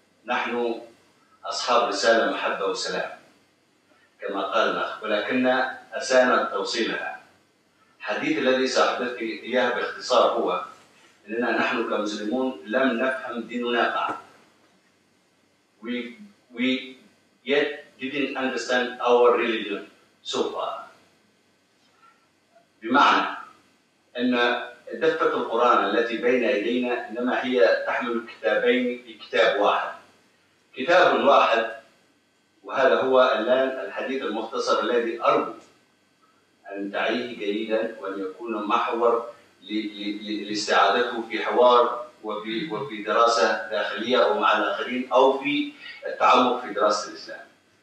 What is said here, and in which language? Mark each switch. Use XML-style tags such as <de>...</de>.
<ar>نحن أصحاب رسالة محبة وسلام كما قال الأخ، ولكن أسانا توصيلها. الحديث الذي سأحدث إياه باختصار هو أننا نحن كمسلمون لم نفهم ديننا بعد.</ar> <en>We yet didn't understand our religion so far.</en> <ar>بمعنى أن دفة القرآن التي بين يدينا إنما هي تحمل كتابين في كتاب واحد. كتاب واحد، وهذا هو الآن الحديث المختصر الذي أرجو أن تعيه جيدا وأن يكون محور لاستعادته في حوار وفي دراسة داخلية أو مع الآخرين أو في التعمق في دراسة الإسلام.</ar>